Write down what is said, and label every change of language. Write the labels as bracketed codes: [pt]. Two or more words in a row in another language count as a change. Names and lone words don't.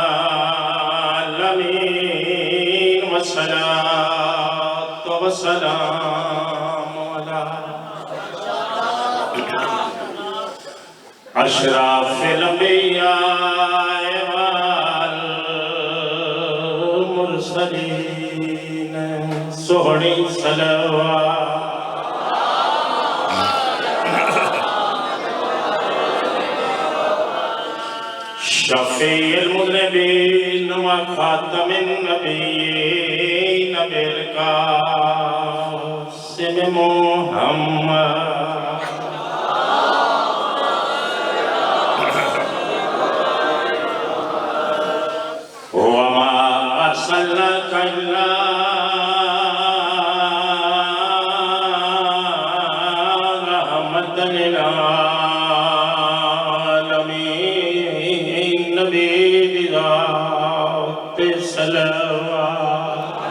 [ar] العالمين والصلاة والسلام على أشرف الأنبياء والمرسلين. [pa] ਸੋਹਣੀ ਸਲਵਾਤ [ar] شفيع المذنبين و خاتم النبيين بالقاسم محمد. وما أرسلناك إلا رحمة للعالمين. [pa] ਨਬੀ ਦੀ ਜ਼ਾਤ ਸਲਵਾਤ।